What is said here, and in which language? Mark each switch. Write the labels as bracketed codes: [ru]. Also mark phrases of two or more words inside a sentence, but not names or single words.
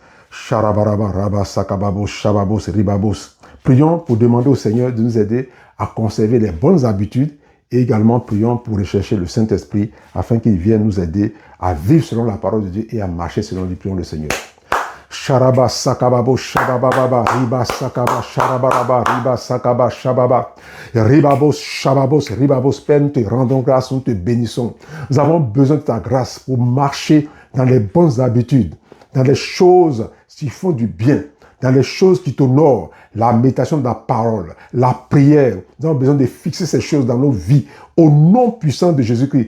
[fr] Prions pour demander au Seigneur de nous aider à conserver les bonnes habitudes et également prions pour rechercher le Saint-Esprit afin qu'il vienne nous aider à vivre selon la parole de Dieu et à marcher selon les prions du Seigneur. Sharaba sakababo shabababa riba sakaba sharabaraba riba sakaba shababa ribabos shababos ribabos Père, nous te rendons grâce, nous te bénissons. Nous avons besoin de ta grâce pour marcher dans les bonnes habitudes, dans les choses qui font du bien, dans les choses qui t'honorent, la méditation de la parole, la prière. Nous avons besoin de fixer ces choses dans nos vies au nom puissant de Jésus-Christ.